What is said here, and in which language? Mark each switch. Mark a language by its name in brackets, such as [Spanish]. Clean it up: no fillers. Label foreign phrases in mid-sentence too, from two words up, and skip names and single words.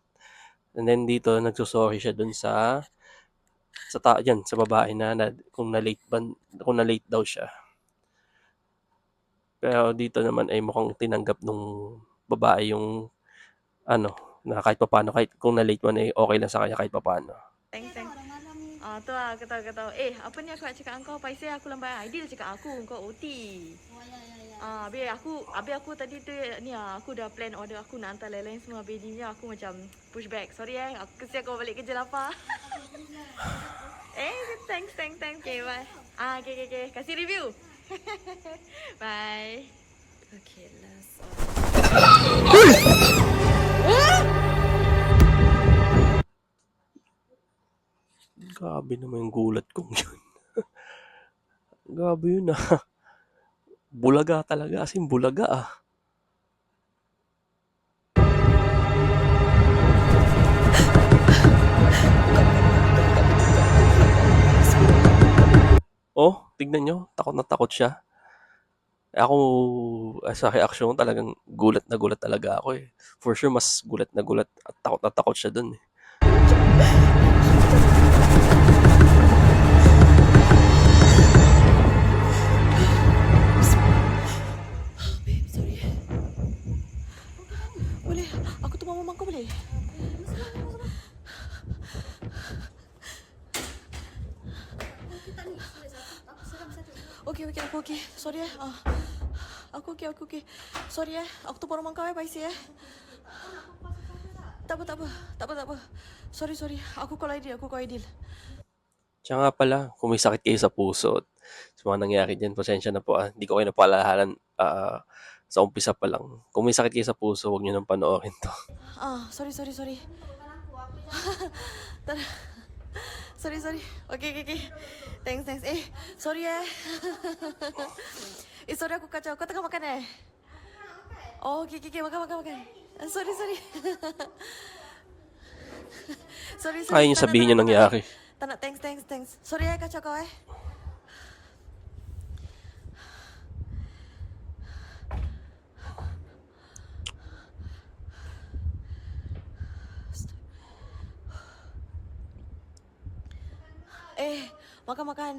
[English] And then [Filipino] dito, nagsusorry siya dun sa babae na kung na late daw siya. Pero dito naman ay mukhang tinanggap nung babae yung na kahit papaano, kahit kung na late man ay okay lang sa kanya kahit papaano. [Malay] Thanks. Orang malam ni. Tu lah, aku tahu. Apa ni aku nak cakap kau? Paiseh aku lambat. Ideal cakap aku, kau OT. Oh ya. Habis aku tadi tu ni aku dah [English] plan order [Malay] aku nak hantar lain-lain semua. Habis ni aku macam [English] push back. [Malay] Sorry aku kesian kau balik kerja lapar. [English] Thanks. Okay, bye. Okay. Kasih review. Bye. Okay, last [Filipino] Grabe naman yung gulat kong yun. Grabe yun Bulaga talaga, [English] as in [Filipino] bulaga Oh, tignan nyo, takot na takot siya. Ako, sa reaction ko talagang gulat na gulat talaga ako eh. [English] For sure, [Filipino] mas gulat na gulat at takot na takot siya dun eh. [English] Babe, sorry. [Malay] Boleh, aku tu mama kau boleh? Okay, aku okay. Sorry Aku okay. Sorry aku tu rumah kau bye sih Tak apa. Sorry. Aku call Aidil. [Filipino] Siya nga pala, kung may sakit kayo sa puso at sa mga nangyari dyan, pasensya na po Hindi ko kayo napaalalahanan sa umpisa pa lang. Kung may sakit kayo sa puso, huwag nyo nang panoorin to. [English] Sorry. Sorry. Okay. Thanks. [Malay] Sorry sorry aku kacau. Kau tengah makan Oh, okay. Makan. Sorry. sorry. [Filipino] Kaya nyo sabihin yung nangyari. [Malay] Tak nak, thanks. Sorry kacau kau makan.